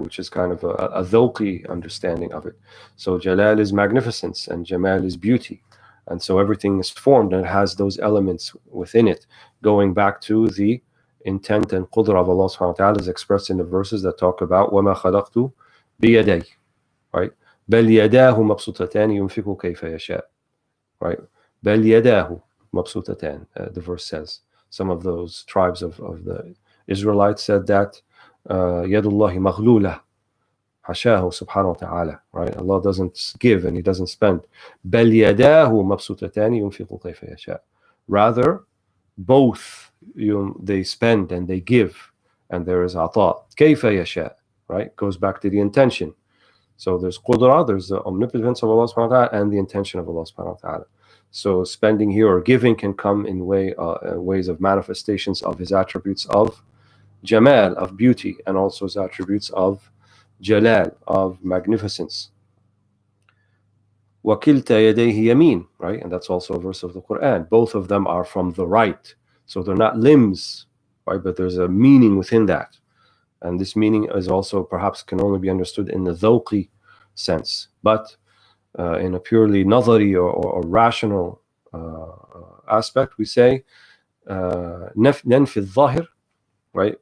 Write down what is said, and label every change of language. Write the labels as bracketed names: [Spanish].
[English] Which is kind of a dhawqi understanding of it. So Jalal is magnificence and Jamal is beauty. And so everything is formed and has those elements within it, going back to the intent and qudra of Allah subhanahu wa ta'ala is expressed in the verses that talk about [Arabic] وَمَا خَلَقْتُ بِيَدَيْ, [English] right? [Arabic] بَلْ يَدَاهُ مَبْسُوطَتَانِ يُنْفِقُ كَيْفَ يَشَاءُ, right? بَلْ يَدَاهُ مَبْسُوطَتَانِ, [English] the verse says. Some of those tribes of the Israelites said that [Arabic] يَدُ اللَّهِ مَغْلُولَةٌ حَشَاهُ سُبْحَانَهُ وَتَعَالَى, [English] right? Allah doesn't give and he doesn't spend. [Arabic] بَلْ يَدَاهُ مَبْسُوطَتَانِ يُنْفِقُ كَيْفَ يَشَاءُ. [English] Rather, both they spend and they give, and there is ata. [Arabic] كَيْفَ يَشَاءُ, right? [English] Goes back to the intention. So there's qudra, there's the omnipotence of Allah subhanahu wa ta'ala, and the intention of Allah subhanahu wa ta'ala. So spending here or giving can come in ways of manifestations of his attributes of Jamal, of beauty, and also his attributes of Jalal, of magnificence. [Arabic] وَكِلْتَا يَدَيْهِ يَمِينٌ, right? [English] And that's also a verse of the Quran. Both of them are from the right. So they're not limbs, right? But there's a meaning within that. And this meaning is also perhaps can only be understood in the dhawqi sense. But in a purely nadari or rational aspect, we say [Arabic] ننفي الظاهر, [English] right?